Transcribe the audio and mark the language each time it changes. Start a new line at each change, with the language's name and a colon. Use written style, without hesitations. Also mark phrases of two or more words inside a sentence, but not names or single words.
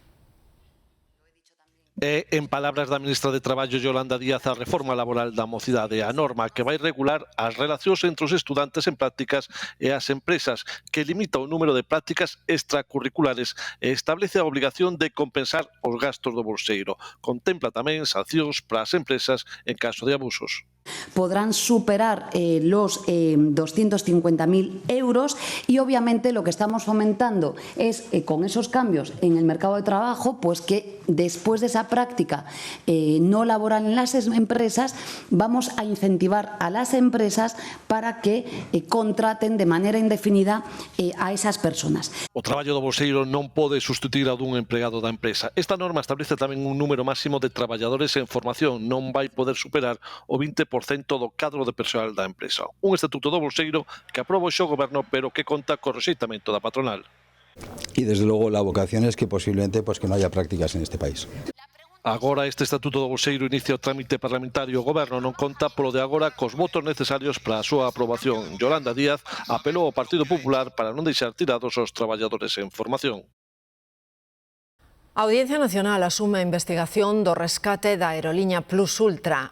Galician: En palabras da ministra de Traballo, Yolanda Díaz, a reforma laboral da mocidade, a norma que vai regular as relacións entre os estudantes en prácticas e as empresas, que limita o número de prácticas extracurriculares e establece a obligación de compensar os gastos do bolseiro. Contempla tamén sancións para as empresas en caso de abusos.
Spanish: Podrán superar los 250.000 euros y obviamente lo que estamos fomentando es con esos cambios en el mercado de trabajo, pues que después de esa práctica no laboral en las empresas vamos a incentivar a las empresas para que contraten de manera indefinida a esas personas.
Galician: O traballo do bolseiro non pode sustituir ao dun empregado da empresa. Esta norma establece tamén un número máximo de traballadores en formación, non vai poder superar o 20% do cadro de persoal da empresa. Un estatuto do bolseiro que aproba o Goberno, pero que conta co rexeitamento da patronal.
Spanish: Y desde luego la vocación es que posiblemente que no haya prácticas en este país.
Galician: Agora este estatuto do bolseiro inicia o trámite parlamentario. O Goberno non conta polo de agora cos votos necesarios para a súa aprobación. Yolanda Díaz apelou ao Partido Popular para non deixar tirados os traballadores en formación. A Audiencia Nacional asume a investigación do rescate da aeroliña Plus Ultra.